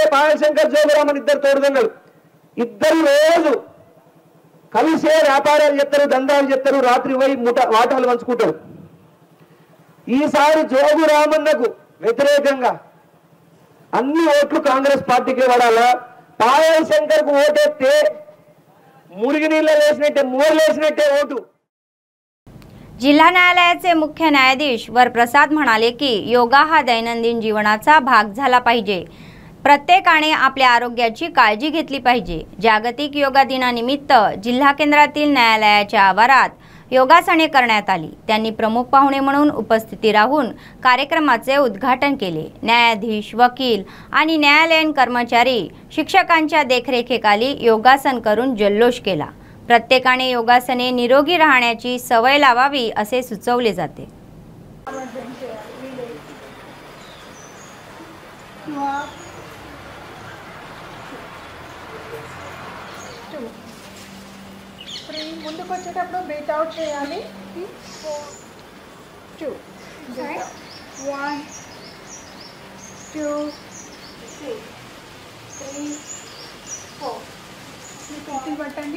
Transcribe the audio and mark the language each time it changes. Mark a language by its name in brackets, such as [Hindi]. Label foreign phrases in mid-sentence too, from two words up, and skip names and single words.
[Telugu] పాయల్ శంకర్ జోగురామన్ ఇద్దరు తోడుదన్నలు. ఇద్దరు రోజు కలిసే వ్యాపారాలు చేస్తారు, దందాలు చేస్తారు, రాత్రి పోయి వాటాలు పంచుకుంటారు. ఈసారి జోగురామన్నకు వ్యతిరేకంగా అన్ని ఓట్లు కాంగ్రెస్ పార్టీకి పడాలా. పాయల్ శంకర్ కు ఓటేస్తే మురిగి నీళ్ళ వేసినట్టే, మోర్లేసినట్టే ఓటు. [Marathi] जिल्हा न्यायालयाचे मुख्य न्यायाधीश वरप्रसाद म्हणाले की योगा हा दैनंदिन जीवनाचा भाग झाला पाहिजे. प्रत्येकाने आपल्या आरोग्याची काळजी घेतली पाहिजे. जागतिक योगा दिनानिमित्त जिल्हा केंद्रातील न्यायालयाच्या आवारात योगासने करण्यात आली. त्यांनी प्रमुख पाहुणे म्हणून उपस्थिती राहून कार्यक्रमाचे उद्घाटन केले. न्यायाधीश, वकील आणि न्यायालयीन कर्मचारी शिक्षकांच्या देखरेखीखाली योगासन करून जल्लोष केला. प्रत्येकाने योगासने निरोगी राहण्याची सवय लावावी असे सुचवले जाते. [Telugu] ముందుకు వచ్చేటప్పుడు [English] breathe out [Telugu] చేయాలి. 2 1 2 3 4 చేతులు పట్టండి.